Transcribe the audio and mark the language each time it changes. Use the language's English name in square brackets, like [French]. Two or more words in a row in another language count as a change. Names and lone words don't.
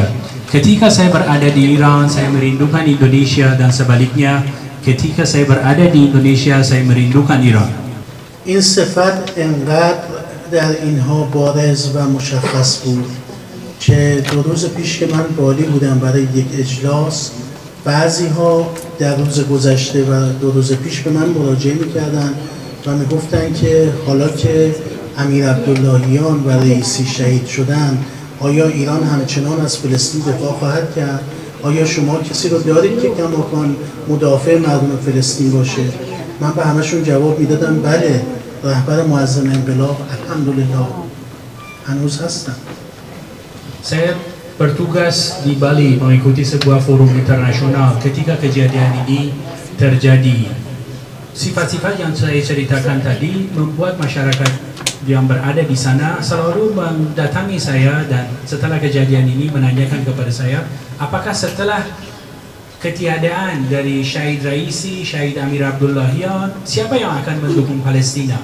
[Indonesian] Ketika saya berada di Iran, saya merindukan Indonesia dan sebaliknya ketika saya berada di Indonesia, saya merindukan Iran. [Persian] این صفت انقدر در اینها بارز و مشخص بود که 2 روز پیش که من بالی بودم برای یک اجلاس، بعضی ها در روز گذشته و 2 روز پیش به من مراجعه میکردن و میگفتن که حالا که امیر عبداللهیان و رئیسی شهید شدن، آیا ایران همچنان از فلسطین دفاع خواهد کرد؟ آیا شما کسی رو دارید که کماکان مدافع مردم فلسطین باشه؟ من به همشون جواب میدادم بله، رهبر معظم انقلاب الحمدلله هنوز هستم. [Indonesian] Saya bertugas di Bali mengikuti sebuah forum internasional ketika kejadian ini terjadi. Sifat-sifat yang saya ceritakan tadi membuat masyarakat yang berada di sana selalu mendatangi saya dan setelah kejadian ini menanyakan kepada saya, apakah setelah ketiadaan dari Syahid Raisi, Syahid Amir Abdullahian, siapa yang akan mendukung Palestina?